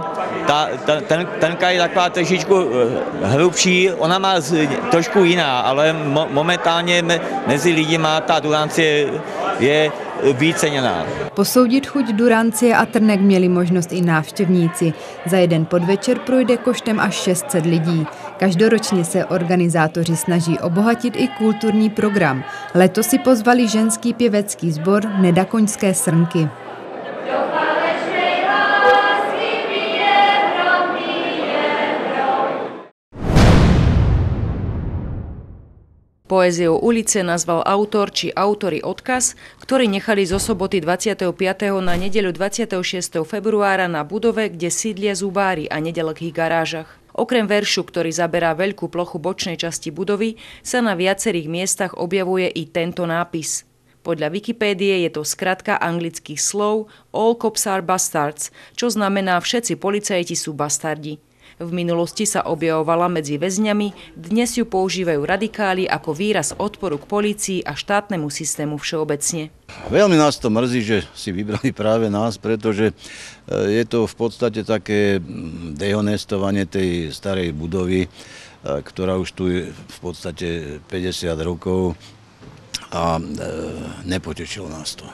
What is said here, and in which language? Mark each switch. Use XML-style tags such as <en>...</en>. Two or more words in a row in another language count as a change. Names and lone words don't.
<cs>Tenka je taková trošičku hrubší, ona má trošku jiná, ale momentálně mezi lidmi ta durancie je víceněná. Posoudit chuť durancie a trnek měli možnost i návštěvníci. Za jeden podvečer projde koštem až 600 lidí. Každoročně se organizátoři snaží obohatit i kulturní program. Letos si pozvali ženský pěvecký sbor Nedakoňské srnky.</cs> <sk>Poéziou ulice nazval autor či autory odkaz, ktorý nechali zo soboty 25. na nedeľu 26. februára na budove, kde sídlia zubári a nedalekých garážach. Okrem veršu, ktorý zaberá veľkú plochu bočnej časti budovy, sa na viacerých miestach objavuje i tento nápis. Podľa Wikipédie je to skratka anglických slov</sk> <en>All cops are bastards,</en> <sk>čo znamená všetci policajti sú bastardi. V minulosti sa objavovala medzi väzňami, dnes ju používajú radikáli ako výraz odporu k polícii a štátnemu systému všeobecne. Veľmi nás to mrzí, že si vybrali práve nás, pretože je to v podstate také dehonestovanie tej starej budovy, ktorá už tu je v podstate 50 rokov a nepotešilo nás to.</sk>